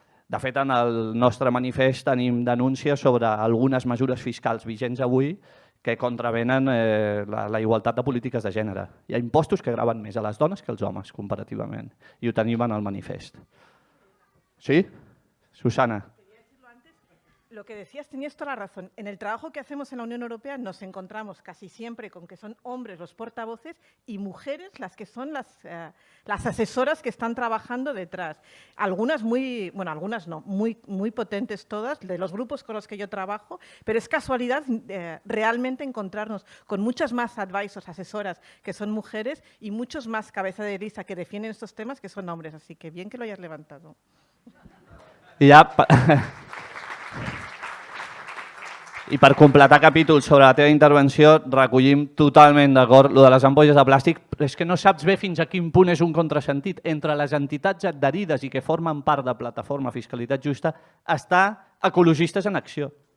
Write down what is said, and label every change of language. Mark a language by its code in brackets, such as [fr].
[ca] De fet, en el nostre manifest tenim denúncies sobre algunes mesures fiscals vigents avui que contravenen la igualtat de polítiques de gènere. Hi ha impostos que graven més a les dones que als homes, comparativament, i ho tenim en el manifest. Sí? Susana. [es] Lo que decías, tenías toda la razón. En el trabajo que hacemos en la Unión Europea nos encontramos casi siempre con que son hombres los portavoces y mujeres las que son las asesoras que están trabajando detrás. Algunas algunas no, muy potentes todas, de los grupos con los que yo trabajo, pero es casualidad realmente encontrarnos con muchas más advisors, asesoras que son mujeres y muchos más cabeza de lista que defienden estos temas que son hombres. Así que bien que lo hayas levantado. [ca] I per completar capítol sobre la teva intervenció, recollim totalment d'acord lo de les ampolles de plàstic, però és que no saps bé fins a quin punt és un contrasentit. Entre les entitats adherides i que formen part de Plataforma Fiscalitat Justa està Ecologistes en Acció.